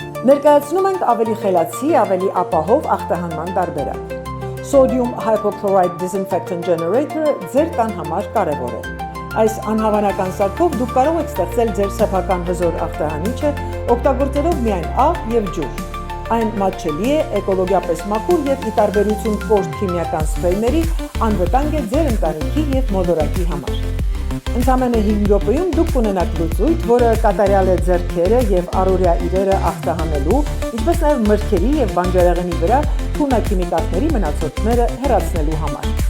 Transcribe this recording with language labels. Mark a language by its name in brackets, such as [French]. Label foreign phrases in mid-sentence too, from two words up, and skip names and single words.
[Armenian] Ներկայացնում ենք ավելի խելացի, ավելի ապահով ախտահանման տարբերակ։ [English] Sodium hypochlorite disinfectant generator- [Armenian] ը ձեր տան համար կարևոր է։ Այս անհավանական սարքով դուք կարող եք ստեղծել ձեր սեփական հզոր ախտահանիչը, օգտագործելով միայն աղ և ջուր։ Այն մատչելի է, էկոլոգիապես մաքուր և ի տարբերություն կոշտ քիմիական սփրեյների անվտանգ է ձեր ընտանիքի և մոլորակի համար։ Ընդամենը 5 րոպեում դուք կունենաք լուծույթ, որը կատարյալ է ձեռքերը և առօրյա իրերը ախտահանելու, ինչպես նաև մրգերի և բանջարեղենի վրա թունաքիմիկատների մնացորդները հեռացնելու համար։